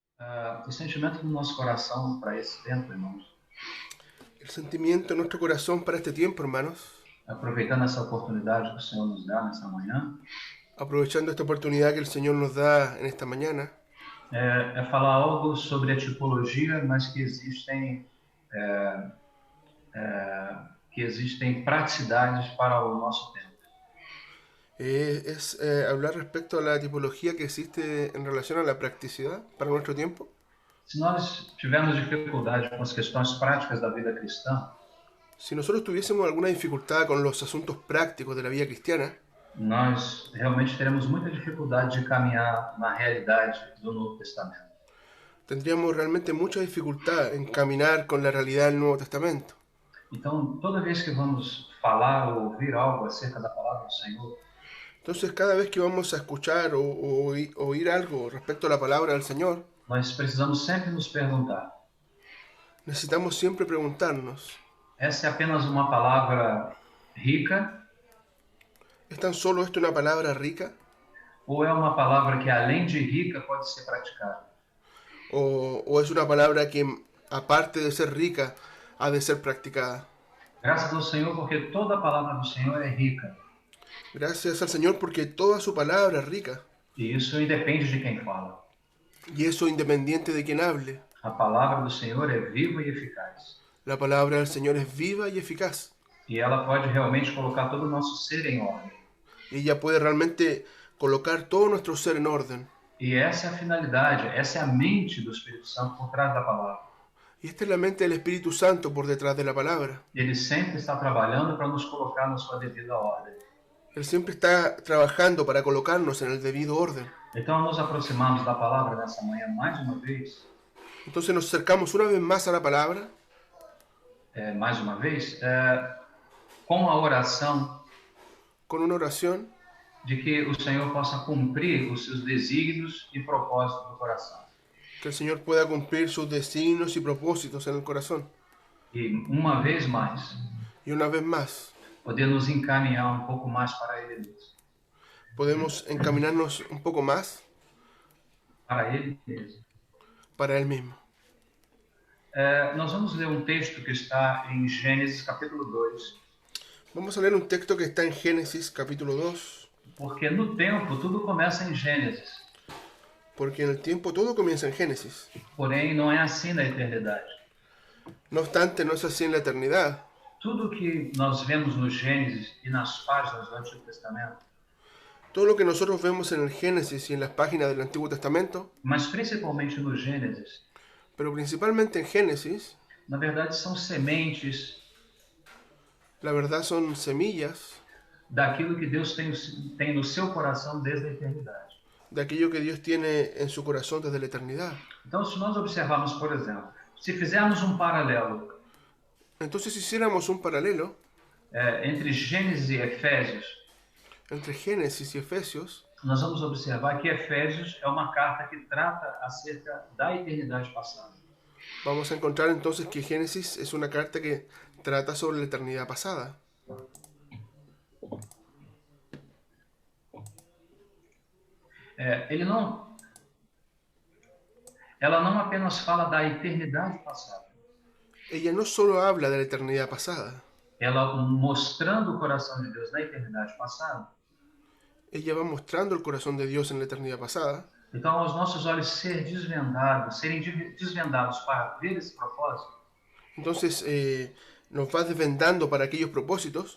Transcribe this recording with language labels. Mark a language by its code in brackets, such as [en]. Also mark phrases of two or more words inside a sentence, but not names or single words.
[pt] O sentimento do nosso coração para esse tempo, irmãos, [es] El sentimiento en nuestro corazón para este tiempo, hermanos, [pt] aproveitando essa oportunidade que o Senhor nos dá nessa manhã, [es] aprovechando esta oportunidad que el Señor nos da en esta mañana, [pt] é falar algo sobre a tipologia, mas que existem praticidades para o nosso tempo. [es] es hablar respecto a la tipología que existe en relación a la practicidad para nuestro tiempo. [pt] Se nós tivermos dificuldade com as questões práticas da vida cristã, [es] Si nosotros tuviésemos alguna dificultad con los asuntos prácticos de la vida cristiana, [pt] nós realmente teremos muita dificuldade de caminhar na realidade do Novo Testamento. [es] tendríamos realmente mucha dificultad en caminar con la realidad del Nuevo Testamento. [pt] Então, toda vez que vamos falar ou ouvir algo acerca da palavra do Senhor, [es] Entonces, cada vez que vamos a escuchar o oír algo respecto a la palabra del Señor, [pt] nós precisamos sempre nos perguntar: [es] necesitamos siempre preguntarnos, [pt] essa é apenas uma palavra rica [es] ¿es tan solo esto una palabra rica? [pt] ou é uma palavra que, além de rica, pode ser praticada? [es] O es una palabra que, aparte de ser rica, ha de ser practicada? [pt] Graças ao Senhor, porque toda a palavra do Senhor é rica. [es] Gracias al Señor porque toda su palabra es rica. [pt] E isso independe de quem fala. [es] Y eso independiente de quien hable. [pt] A palavra do Senhor é viva e eficaz. [es] La palabra del Señor es viva y eficaz. [pt] E ela pode realmente colocar todo o nosso ser em ordem. [es] Y ella puede realmente colocar todo nuestro ser en orden. [pt] E essa é a finalidade, essa é a mente do Espírito Santo por trás da palavra. [es] Y esta es la mente del Espíritu Santo por detrás de la palabra. [pt] Ele sempre está trabalhando para nos colocar na sua devida ordem. [es] Él siempre está trabajando para colocarnos en el debido orden. [pt] Então, nos aproximamos da palavra nessa manhã mais uma vez. [es] Entonces nos acercamos una vez más a la palabra, [pt] Com a oração [es] con una oración [pt] de que o Senhor possa cumprir os seus desígnios e propósitos do coração. [es] que el Señor pueda cumplir sus designios y propósitos en el corazón. [pt] E, uma vez mais, [es] Y una vez más, [pt] poder nos encaminhar um pouco mais para Ele mesmo. [es] podemos encaminarnos un poco más [pt] Para Ele mesmo. [es] para Él mismo. [pt] Nós vamos ler um texto que está em Gênesis capítulo 2. [es] Vamos a leer un texto que está en Génesis capítulo 2, [pt] Porque no tempo tudo começa em Gênesis. [es] porque en el tiempo todo comienza en Génesis. [pt] Porém, não é assim na eternidade. [es] No obstante, no es así en la eternidad. [pt] Tudo que nós vemos no Gênesis e nas páginas do Antigo Testamento, [es] Todo lo que nosotros vemos en el Génesis y en las páginas del Antiguo Testamento, [pt] mas principalmente no Gênesis, [es] pero principalmente en Génesis, [pt] na verdade são sementes [es] la verdad son semillas [pt] daquilo que Deus tem no seu coração desde a eternidade. [es] de aquello que Dios tiene en su corazón desde la eternidad. [pt] Então, se nós observarmos, por exemplo, se fizermos um paralelo [es] Entonces, si hiciéramos un paralelo [pt] entre Gênesis e Efésios, [es] entre Génesis y Efesios, [pt] nós vamos observar que Efésios é uma carta que trata acerca da eternidade passada. [es] vamos a encontrar entonces que Génesis es una carta que trata sobre la eternidad pasada. [pt] Ela não apenas fala da eternidade passada, [es] Ella no solo habla de la eternidad pasada, [pt] ela mostrando o coração de Deus na eternidade passada. [es] ella va mostrando el corazón de Dios en la eternidad pasada. [pt] Então, aos nossos olhos serem desvendados para ver esse propósito, [es] Entonces nos va desvendando para aquellos propósitos